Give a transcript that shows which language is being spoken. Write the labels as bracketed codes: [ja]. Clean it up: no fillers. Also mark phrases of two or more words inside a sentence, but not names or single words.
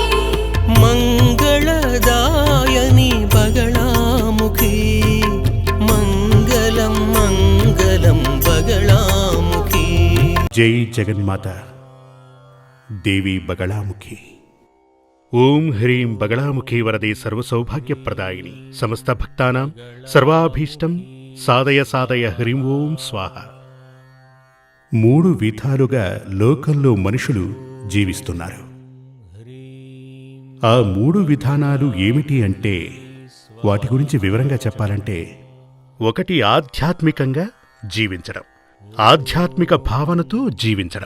[hi] मंगलदायिनी बगलामुखी मंगलम मंगलम बगलामुखी। जय जगन्माता देवी बगलामुखी। [sa] ओं ह्रीं बगलामुखी वरदे सर्वसौभाग्यप्रदायिनी समस्त भक्तानां सर्वाभीष्टं साधय साधय హ్రీం ఓం స్వాహ। [te] మూడు విధాలుగా లోకంలో మనుషులు జీవిస్తున్నారు. ఆ మూడు విధానాలు ఏమిటి అంటే వాటి గురించి వివరంగా చెప్పాలంటే, ఒకటి ఆధ్యాత్మికంగా జీవించడం, ఆధ్యాత్మిక భావనతో జీవించడం.